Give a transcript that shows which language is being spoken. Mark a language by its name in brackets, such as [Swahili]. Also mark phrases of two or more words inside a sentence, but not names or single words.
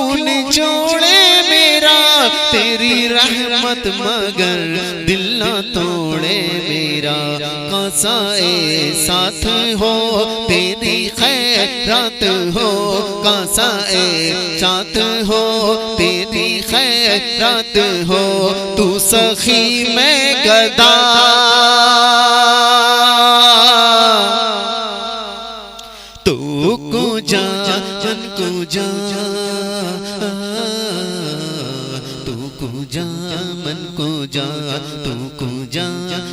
[Urdu] نچوڑے میرا، تیری رحمت مگر دل نہ توڑے میرا، کاسا ساتھ ہو تیری خیرات ہو، کاسا ساتھ ہو تیری خیرات ہو، تو سخی میں گدا، [Persian] تو کجا من کجا، تو کجا من کجا، تو کجا